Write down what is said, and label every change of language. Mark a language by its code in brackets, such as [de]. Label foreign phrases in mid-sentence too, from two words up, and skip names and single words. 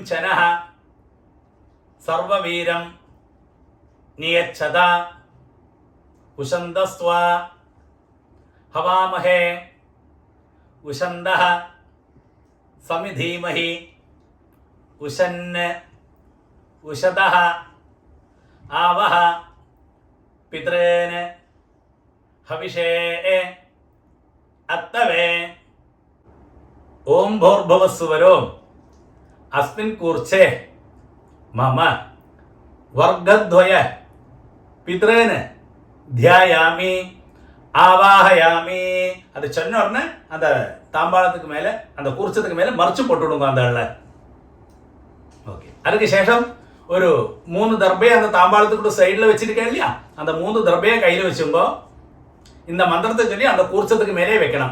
[sa] सनः सर्ववीरं नियच्छता उशन्तस्त्वा हवामहे उशन्तः समिधीमहि उशन् उशतः आवह पितॄन् हविषे अत्तवे. ஓம் भूर्भुवस्सुवरो अस्मिन् कूर्चे मम वर्गद्वय पितॄन् ध्यायामि ஆவாஹயாமி. [ta] அது சொன்ன உடனே அந்த தாம்பாளத்துக்கு மேலே அந்த கூர்ச்சத்துக்கு மேலே மறைச்சு போட்டுவிடுங்க அந்த ஆளை. ஓகே, அதுக்கு சேஷம் ஒரு 3 தர்பையை அந்த தாம்பாளத்துக்கு சைடில் வச்சிருக்கேன் இல்லையா, அந்த 3 தர்பையை கையில் வச்சுங்கோ. இந்த மந்திரத்தை சொல்லி அந்த கூர்ச்சத்துக்கு மேலே வைக்கணும்.